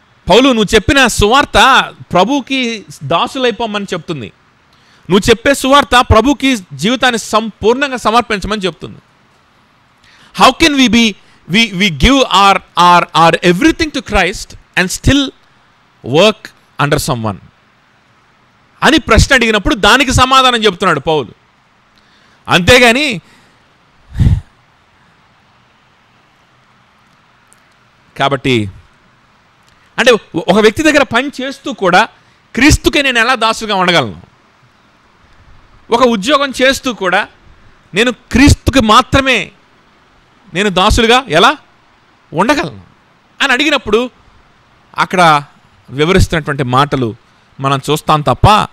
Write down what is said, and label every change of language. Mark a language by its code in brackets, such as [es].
[te] పౌలు నువ్వు చెప్పిన సువార్త ప్రభువుకి దాసులైపోమని చెప్తుంది. నువ్వు చెప్పే సువార్త ప్రభువుకి జీవితాన్ని సంపూర్ణంగా సమర్పించమని చెప్తుంది. [en] how can we give our everything to Christ and still work under someone [te] అని ప్రశ్న అడిగినప్పుడు దానికి సమాధానం చెప్తున్నాడు పౌలు. అంతేగాని కాబట్టి అంటే ఒక వ్యక్తి దగ్గర పని చేస్తూ కూడా క్రీస్తుకే నేను ఎలా దాసుగా ఉండగలను, ఒక ఉద్యోగం చేస్తూ కూడా నేను క్రీస్తుకి మాత్రమే నేను దాసులుగా ఎలా ఉండగలను అని అడిగినప్పుడు అక్కడ వివరిస్తున్నటువంటి మాటలు మనం చూస్తాం తప్ప